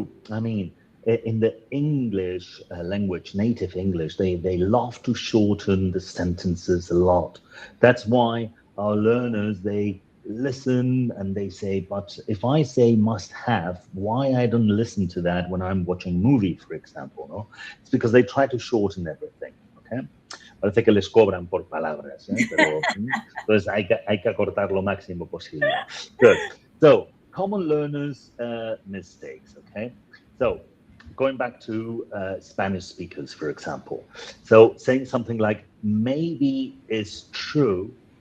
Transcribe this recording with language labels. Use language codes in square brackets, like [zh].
[en] I mean, in the English language, native English, they love to shorten the sentences a lot. That's why our learners, they listen and they say, but if I say must have, why I don't listen to that when I'm watching movie, for example, no? It's because they try to shorten everything, okay? [es] Parece que les cobran por palabras, pero entonces hay que acortar lo máximo posible. [en] Good. So, common learners' mistakes, okay? So, going back to Spanish speakers, for example. So, saying something like, maybe is true.